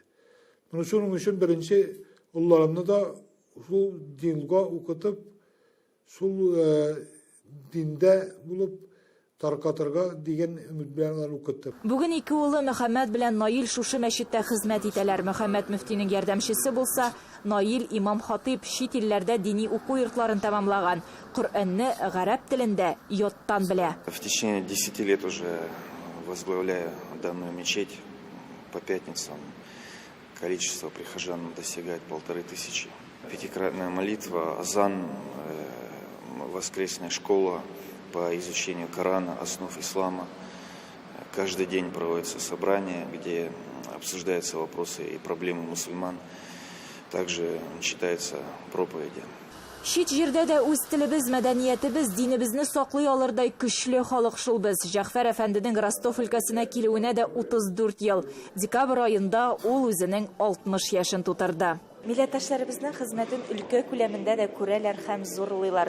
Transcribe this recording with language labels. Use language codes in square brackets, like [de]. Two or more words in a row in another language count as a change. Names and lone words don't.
[tt] Шуның өчен беренче улларымны да шул динга укытып, шул диндә булып таркатырга дигән өмет белән укыттым. Бүген ике улы Мөхәммәд белән Наил шушы мәчеттә хезмәт итәләр. Мөхәммәд мөфтинең ярдәмчесе булса, Наил имам хатиб шит илләрдә дини уку йортларын тәмамлаган. Коръәнне гарәп телендә яттан белә. [ru] В течение 10 лет уже возглавляю данную мечеть. По пятницам количество прихожан достигает 1500. Пятикратная молитва, азан воскресная школа по изучению Корана, основ ислама. Каждый день проводятся собрания, где обсуждаются вопросы и проблемы мусульман. Также читаются проповеди. [tt] Шит җирдә дә үз телебез, мәдәниятебез, динебезне саклый алырдай көчле халык шул без. Җәгъфәр әфәнденең Ростов өлкәсенә килүенә дә 34 ел. Декабрь аенда ул үзенең 60 яшен тутырды. Милләттәшләребезнең хезмәтен өлкә күләмендә дә күрәләр һәм зурлыйлар.